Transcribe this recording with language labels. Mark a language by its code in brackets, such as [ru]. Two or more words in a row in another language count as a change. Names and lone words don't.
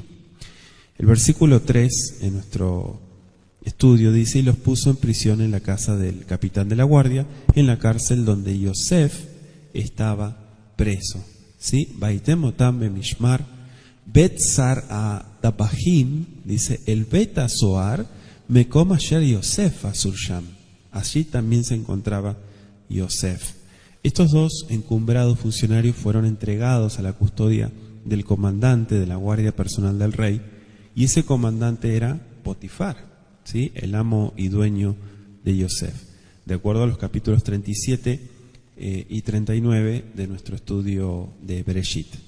[es] El versículo 3 en nuestro estudio dice, y los puso en prisión en la casa del capitán de la guardia, en la cárcel donde Yosef estaba preso. [he] ¿Sí? ויתן אותם במשמר בית שר ה טבחים, dice, אל בית הסהר מקום אשר יוסף אסור שם. [es] Allí también se encontraba Yosef. Estos dos encumbrados funcionarios fueron entregados a la custodia del comandante de la guardia personal del rey, y ese comandante era Potifar, ¿sí? El amo y dueño de Yosef, de acuerdo a los capítulos 37 y 39 de nuestro estudio de Bereshit.